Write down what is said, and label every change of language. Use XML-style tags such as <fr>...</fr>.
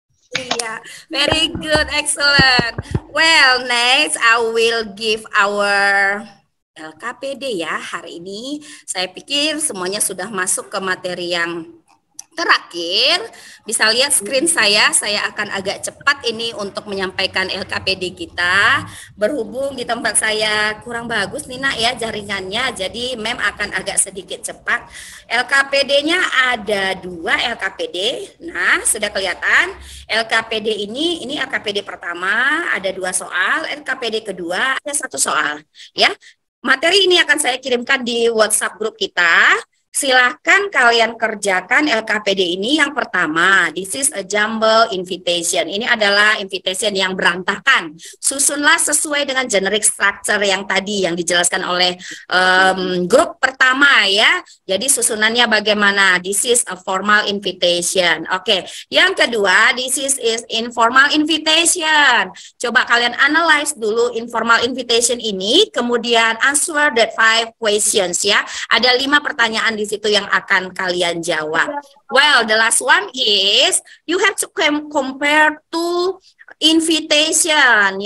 <en>Iya, very good, excellent. Well, next I will give our LKPD ya.</en> <id>Hari ini saya pikir semuanya sudah masuk ke materi yang terakhir. Bisa lihat screen saya akan agak cepat ini untuk menyampaikan LKPD kita. Berhubung di tempat saya kurang bagus nih nak ya jaringannya, jadi mem akan agak sedikit cepat. LKPD-nya ada 2 LKPD. Nah, sudah kelihatan LKPD ini LKPD pertama ada 2 soal, LKPD kedua ada 1 soal ya. Materi ini akan saya kirimkan di WhatsApp grup kita. Silahkan kalian kerjakan LKPD ini. Yang pertama,</id> <en>this is a jumble invitation.</en> <id>Ini adalah invitation yang berantakan. Susunlah sesuai dengan generic structure yang tadi yang dijelaskan oleh grup pertama ya. Jadi susunannya bagaimana?</id> <en>This is a formal invitation. Oke.</en> <id>Yang kedua,</id> <en>this is informal invitation.</en> <id>Coba kalian analyze dulu informal invitation ini, kemudian</id> <en>answer that 5 questions</en> <id>ya. Ada 5 pertanyaan di situ yang akan kalian jawab.</id> <en>Well, the last one is you have to compare to invitation.</en>